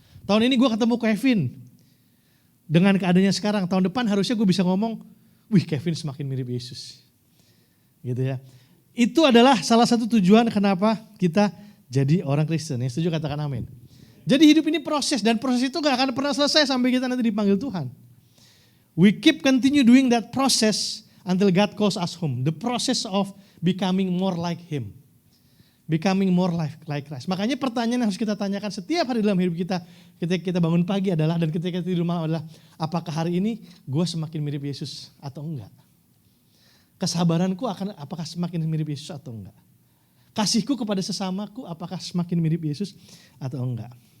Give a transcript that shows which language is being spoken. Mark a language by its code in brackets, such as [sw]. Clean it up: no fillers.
[id] Tahun ini gue ketemu Kevin, dengan keadaannya sekarang, tahun depan harusnya gue bisa ngomong, wih Kevin semakin mirip Yesus. Gitu ya. Itu adalah salah satu tujuan kenapa kita jadi orang Kristen. Yang setuju katakan amin. Jadi hidup ini proses dan proses itu gak akan pernah selesai sampai kita nanti dipanggil Tuhan. [en] We keep continue doing that process until God calls us home. The process of becoming more like Him. Becoming more like Christ. [id] Makanya pertanyaan yang harus kita tanyakan setiap hari dalam hidup kita ketika kita bangun pagi adalah, dan ketika kita tidur malam adalah, apakah hari ini gue semakin mirip Yesus atau enggak? Kesabaranku apakah semakin mirip Yesus atau enggak? Kasihku kepada sesamaku apakah semakin mirip Yesus atau enggak?